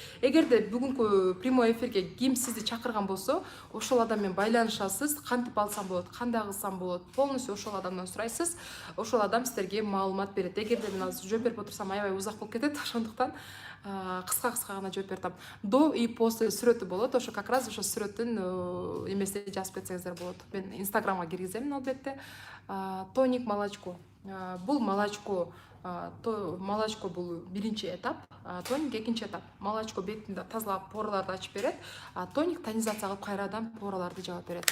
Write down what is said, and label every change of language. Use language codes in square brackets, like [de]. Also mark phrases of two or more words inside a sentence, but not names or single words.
[ky] Эгерде бүгүнкү [ru] прямой эфирге [ky] ким сизди чакырган болсо, ошол адам менен байланышасыз, кантип алсам болот, кандай кылсам болот, полностью ошол адамдан сурайсыз. Ошол адам сиздерге маалымат берет. Эгерде мен азыр жооп берип отурсам, аябай узак болуп кетет, ошондуктан кыска гана жооп берип атам. [ru] До и после [ky] сүрөтү болот. Ошо [ru] как раз [ky] ошо сүрөттүн эмесине жазып кетсеңиздер болот. Мен инстаграмга киргиземин албетте. [ru] Тоник молочко. [ky] бул молочко бул биринчи этап, тоник экинчи этап. Молочко бетинде тазалап пораларды ачып берет, а тоник тонизация кылып кайрадан пораларды жаап берет.